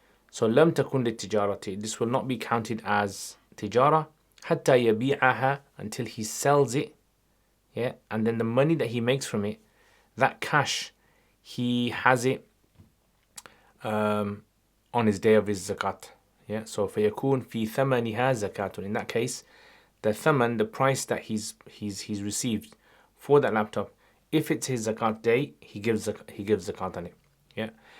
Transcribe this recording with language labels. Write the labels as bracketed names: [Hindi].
[English] So [Arabic] lam takun tijarati, [English] this will not be counted as tijara [Arabic] hatta yabi'aha, [English] until he sells it. Yeah, and then the money that he makes from it, that cash, he has it on his day of his zakat. Yeah, so [Arabic] فيكون في ثمنها زكاة. [English] In that case, the thaman, the price that he's received for that laptop, if it's his zakat day, he gives zakat on it. Yeah.